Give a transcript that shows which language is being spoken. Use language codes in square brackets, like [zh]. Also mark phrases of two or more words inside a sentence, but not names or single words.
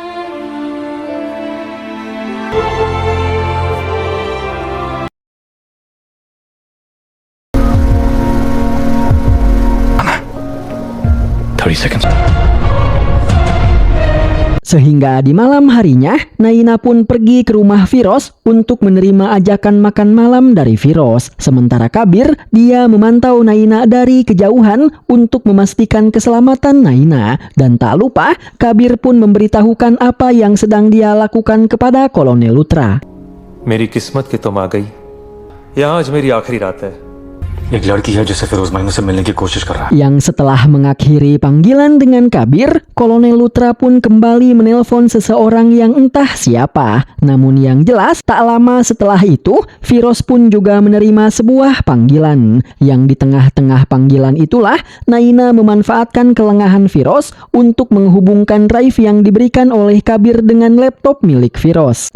[id] Sehingga di malam harinya, Naina pun pergi ke rumah Firoz untuk menerima ajakan makan malam dari Firoz. Sementara Kabir, dia memantau Naina dari kejauhan untuk memastikan keselamatan Naina. Dan tak lupa, Kabir pun memberitahukan apa yang sedang dia lakukan kepada Kolonel Luthra. [hi] मेरी किस्मत कि तुम आ गई यहाँ आज मेरी आखिरी रात है एक लड़की है जिसे फिरोज माइनू से मिलने की कोशिश कर रहा है [id] Yang setelah mengakhiri panggilan dengan Kabir, Kolonel Luthra pun kembali menelpon seseorang yang entah siapa. Namun yang jelas, tak lama setelah itu, Firoz pun juga menerima sebuah panggilan. Yang di tengah-tengah panggilan itulah, Naina memanfaatkan kelengahan Firoz untuk menghubungkan drive yang diberikan oleh Kabir dengan laptop milik Firoz.